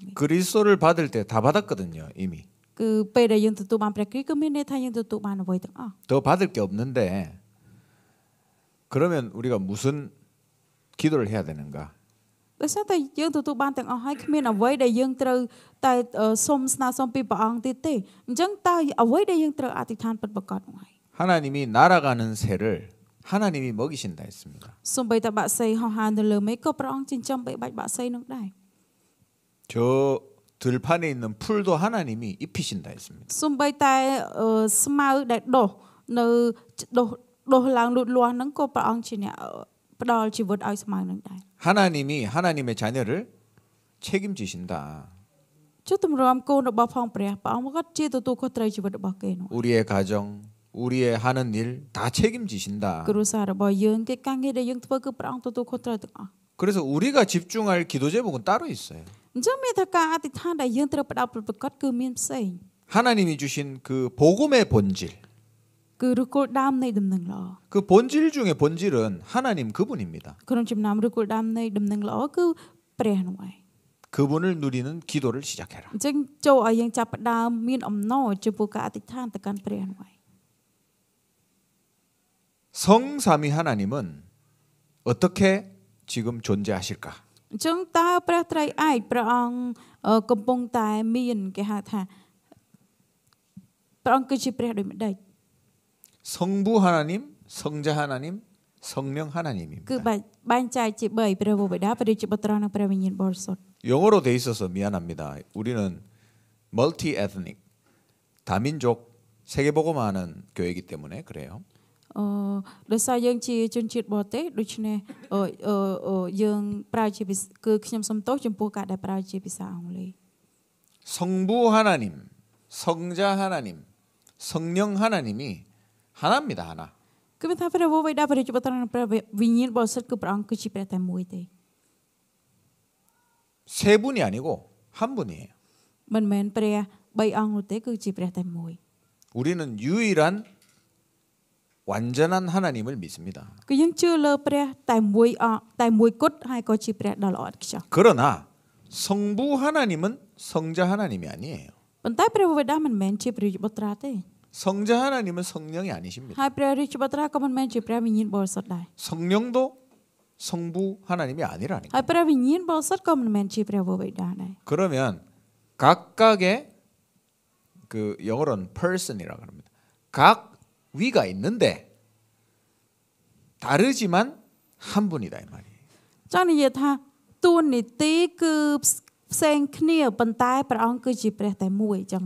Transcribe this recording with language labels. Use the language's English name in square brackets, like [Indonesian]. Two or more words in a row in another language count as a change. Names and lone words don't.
[Korean] 그리스도를 받을 때 다 받았거든요 이미. [Khmer] គឺពេលដែលយើងទទួលបានព្រះគ្រីស្ទគឺមានន័យថាយើងទទួលបានអ្វីទាំងអស់ [Korean] 더 받을 게 없는데 그러면 우리가 무슨 기도를 해야 되는가? [Khmer] ដោយសារតែយើងទទួលបានទាំងអស់ហើយគ្មានអ្វីដែលយើងត្រូវតែសុំស្នើសុំពីព្រះអង្គទៀតទេអញ្ចឹងតើអ្វីដែលយើងត្រូវអធិដ្ឋានពិតប្រាកដនោះហើយ [Korean] 하나님이 날아가는 새를 하나님이 먹이신다 했습니다. [Khmer] សូម្បីតែបាក់សីហោះហើរនៅលើមេឃក៏ព្រះអង្គចិញ្ចឹមបីបាច់បាក់សីនោះដែរ [Korean] 저 들판에 있는 풀도 하나님이 입히신다 했습니다. [Khmer] សូម្បីតែស្មៅដែលដុះនៅដុះឡើងលូតលាស់ហ្នឹងក៏ព្រះអង្គជាអ្នកផ្ដល់ជីវិតឲ្យស្មៅនឹងដែរ [Korean] 하나님이 하나님의 자녀를 책임지신다. [Khmer] ចុះទម្រាំកូនរបស់ផងព្រះអង្គក៏ជាទទួលខុសត្រូវជីវិតរបស់គេនោះ [Korean] 우리의 가정, 우리의 하는 일 다 책임지신다. [Khmer] គ្រួសាររបស់យើងកិច្ចការងារដែលយើងធ្វើគឺព្រះអង្គទទួលខុសត្រូវទាំងអស់ [Korean] 그래서 우리가 집중할 기도 제목은 따로 있어요. [Khmer] អញ្ចឹងមានថាការអធិដ្ឋានដែលយើងត្រូវផ្ដោតប្រកបគឺមានផ្សេង [Korean] 하나님이 주신 그 복음의 본질. [Khmer] គឺឫសគល់ដើមនៃដំណឹងល្អ [Korean] 그 본질 중에 본질은 하나님 그분입니다. [Khmer] ក្នុងចំណោមឫសគល់ដើមនៃដំណឹងល្អគឺព្រះនោះឯង [Korean] 그분을 누리는 기도를 시작해라. [Khmer] អញ្ចឹងចូលឲ្យយើងចាប់ផ្ដើមមានអំណរចំពោះការអធិដ្ឋានទៅកាន់ព្រះនោះឯង [Korean] 성삼위 하나님은 어떻게 지금 존재하실까? [Khmer] អញ្ចឹងតើព្រះត្រៃឯកព្រះអង្គកំពុងតែមានគេហៅថាព្រះអង្គគឺជាព្រះដូចម្ដេច [Korean] 성부 하나님, 성자 하나님, 성령 [Khmer] គឺ [Korean] 하나님입니다. [Khmer] បែងចែកជា3ព្រះវរបិតាព្រះរាជបុត្រនិងព្រះវិញ្ញាណបរិសុទ្ធ [Korean] 영어로 돼 있어서 미안합니다. 우리는 [English] multi ethnic, [Korean] 다민족 세계복음화하는 교회이기 때문에 그래요. [Khmer] ដោយសារយើងជាជនជាតិបរទេសដូច្នេះយើងប្រើជាគឺខ្ញុំសូមទោសចំពោះការដែលប្រើជាភាសាអង់គ្លេស [Korean] 성부 하나님 성자 하나님, 성령 하나님이 하나입니다. 하나. [Khmer] គឺមានថាព្រះវរបិតាព្រះរាជបុត្រនិងព្រះវិញ្ញាណបរិសុទ្ធគឺព្រះអង្គគឺជាព្រះតែមួយទេ [Korean] 세 분이 아니고 한 분이에요. [Khmer] មិនមែនព្រះ3អង្គនោះទេគឺជាព្រះតែមួយ [Korean] 우리는 유일한 완전한 하나님을 믿습니다. [Khmer] គឺយើងជឿលើព្រះតែមួយគត់ហើយក៏ជាព្រះដ៏ល្អឥតខ្ចោះ [Korean] 그러나 성부 하나님은 성자 하나님이 아니에요. [Khmer] ប៉ុន្តែព្រះវរបិតាមិនមែនជាព្រះរាជបុត្រាទេ [Korean] 성자 하나님은 성령이 아니십니다. [Khmer] ហើយព្រះរាជបុត្រាក៏មិនមែនជាព្រះវិញ្ញាណបរិសុទ្ធដែរ [Korean] 성령도 성부 하나님이 아니라니까. [Khmer] ហើយព្រះវិញ្ញាណបរិសុទ្ធក៏មិនមែនជាព្រះវរបិតាដែរ [Korean] 그러면 각각의 그 영어로는 person이라고 합니다. 각 위가 있는데 다르지만 한 분이다 이 말이에요. [Khmer] ចង់និយាយថាតួនាទីគឺផ្សេងគ្នាប៉ុន្តែព្រះអង្គគឺជាព្រះតែមួយចឹង